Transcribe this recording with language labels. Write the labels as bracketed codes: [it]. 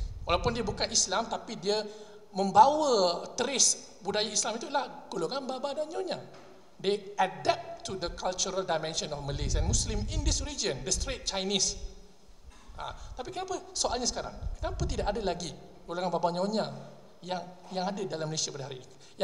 [ms] Walaupun dia bukan Islam, tapi dia membawa trace budaya Islam itu adalah golongan baba dan nyonya. [en] They adapt to the cultural dimension of Malays and Muslim in this region, the straight Chinese. [ms] Tapi kenapa soalnya sekarang? Kenapa tidak ada lagi golongan baba nyonya yang ada dalam Malaysia pada hari ini?